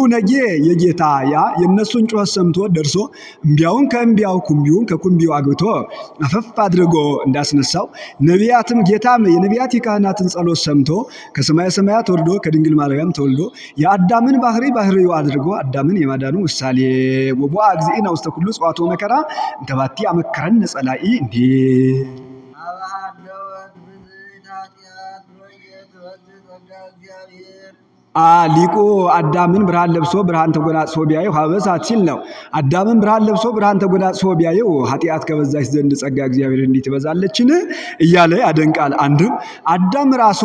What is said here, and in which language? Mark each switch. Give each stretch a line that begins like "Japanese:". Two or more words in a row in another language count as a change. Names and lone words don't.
Amharic: ነጌ የጌታ ያ የነሱን ጩኸት ሰምቶ ደርሶ እምቢያውን ከእምቢያው ኩምቢውን ከኩምቢው አግብቶ አፈፍ አድርጎ እንዳስነሳው ነቢያትም ጌታም የነቢያት የካህናትን ጸሎት ሰምቶ ከሰማየ ሰማያት ወርዶ ከድንግል ማርያም ተወልዶ የአዳምን ባህሪው አድርጎ አዳምን የማዳኑ ምሳሌ
Geez: ወቦአ እግዚእነ ውስተ ኩሉ ጽዋቶ መከራ እንተባቲ አመከረን ጸላኢ
Amharic: እንዴ ሊቁ አዳምን ብርሃን ለብሶ ብርሃን ተጎናጽፎ ቢያየው ሀበሳት ሲል ነው። አዳምን ብርሃን ለብሶ ብርሃን ተጎናጽፎ ቢያየው ኃጢአት ከበዛች ዘንድ ጸጋ እግዚአብሔር እንዲህ ትበዛለችን እያለ ያደንቃል። አንድም አዳም ራሱ